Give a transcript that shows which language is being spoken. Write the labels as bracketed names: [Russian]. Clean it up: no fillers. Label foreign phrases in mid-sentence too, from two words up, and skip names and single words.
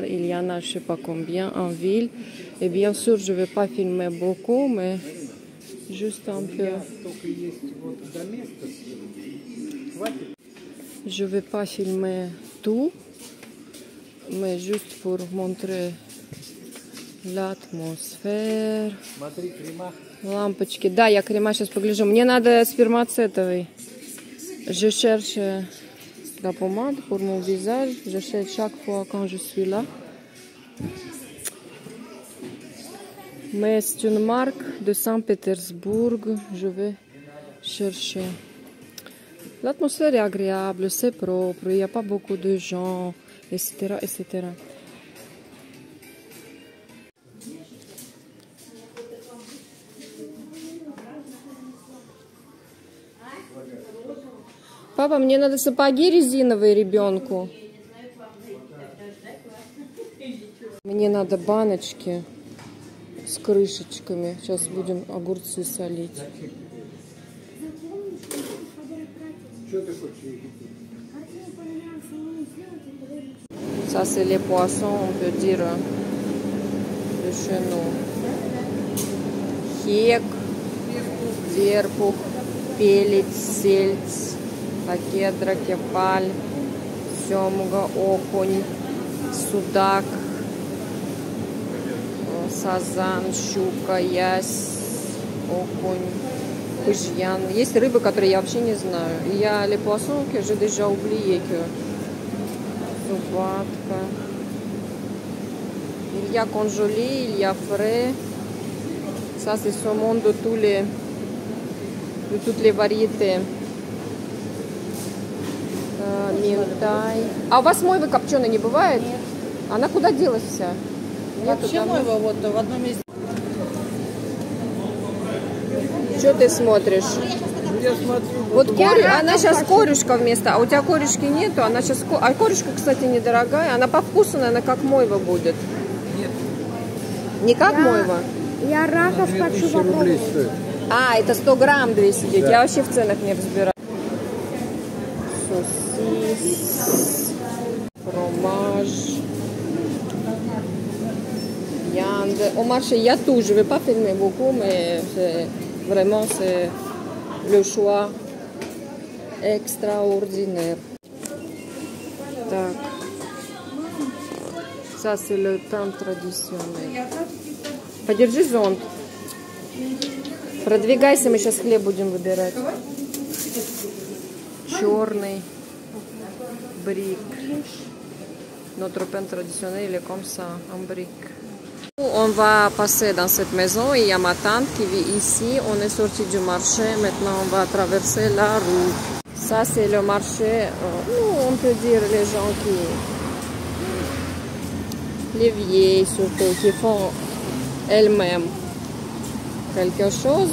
[French] Il y en a je sais pas combien en ville. Et bien sûr, je vais pas filmer beaucoup, mais juste un peu. Je vais pas filmer tout, mais juste pour montrer l'atmosphère. [Russian] Лампочки. Да, я крема сейчас погляжу. Мне надо спермацетовый. [French] Je cherche la pommade pour mon visage. J'achète chaque fois quand je suis là. Mais c'est une marque de Saint-Pétersbourg. Je vais chercher. L'atmosphère est agréable, c'est propre, il n'y a pas beaucoup de gens, etc., etc. [Russian] Папа, мне надо сапоги резиновые ребенку. Мне надо баночки с крышечками. Сейчас будем огурцы солить. [French] Ça, c'est les poissons, on peut dire, de chez nous. [Russian] Хек, дерпух, пелец, сельдь, лакедра, кефаль, семга, окунь, судак, сазан, щука, ясь, окунь, пыжьян. Есть рыбы, которые я вообще не знаю. [French] Il y a les poissons que j'ai déjà oublié que Zubadka. Il y a congelé, il y a frais. Ça, c'est saumon de toutes les variétés. [Russian] Минтай. А у вас мойвы копченой не бывает? Нет. Она куда делась вся? Нету Вообще там? мойва вот в одном месте. Что ты смотришь? Я смотрю, Вот она сейчас корюшка вместо, а у тебя корюшки нету, она сейчас, а корюшка, кстати, недорогая, она по вкусу, наверное, как мойва будет. нет, Не как мойва? Я раков хочу 2000 рублей попробовать. стоит. А, это 100 грамм 209, Да. я вообще в ценах не разбираюсь. [French] Saucisse, fromage, viande. Au marché, il y a tout. Je ne vais pas filmer beaucoup, mais vraiment, c'est le choix extraordinaire. [Russian] Так. [French] Ça, c'est le pain traditionnel. [Russian] Подержи зонт. Продвигайся, мы сейчас хлеб будем выбирать. Черный брик. [French] Notre pain traditionnel, il est comme ça, en brique. On va passer dans cette maison. Il y a ma tante qui vit ici. On est sorti du marché. Maintenant, on va traverser la rue. Ça, c'est le marché. Nous, on peut dire les gens qui... Les vieilles, surtout, qui font elles-mêmes quelque chose.